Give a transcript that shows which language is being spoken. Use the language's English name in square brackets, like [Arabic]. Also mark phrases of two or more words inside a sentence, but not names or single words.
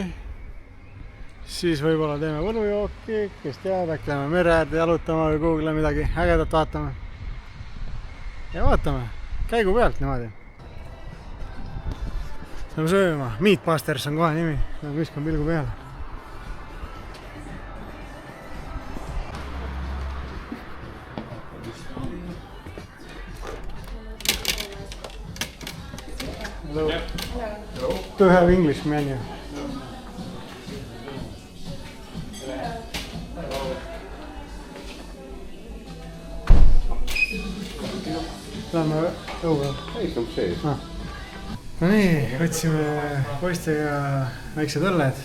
[Estonian] Siis võib-olla teeme võlujooki, kes teab, äkki lähme mere äärde jalutama või kuhugile midagi ägedat vaatame. Ja vaatame, käigu pealt niimoodi. Lähme sööma, Meatbusters on kohe nimi, viskan pilgu peale. [English] Hello. Hello. Do you have English menu? [Estonian] Lähme õue. Ei, see on sees. No nii, võtsime poistega väiksed õlled.